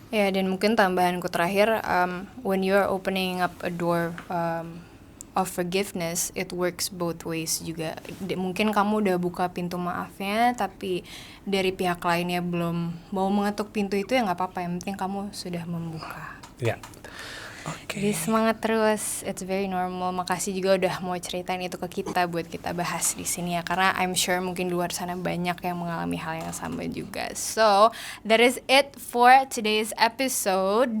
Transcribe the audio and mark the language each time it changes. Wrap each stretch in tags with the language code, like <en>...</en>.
<id>Ya, dan mungkin tambahanku terakhir,</id> <en>when you're opening up a door of forgiveness, it works both ways</en> <id>juga. Mungkin kamu udah buka pintu maafnya, tapi dari pihak lainnya belum mau mengetuk pintu itu, ya nggak apa-apa. Yang penting kamu sudah membuka. Jadi semangat terus,</id> <en>it's very normal.</en> <id>Makasih juga udah mau ceritain itu ke kita buat kita bahas di sini ya, karena</id> <en>I'm sure</en> <id>mungkin di luar sana banyak yang mengalami hal yang sama juga.</id> <en>So that is it for today's episode.</en>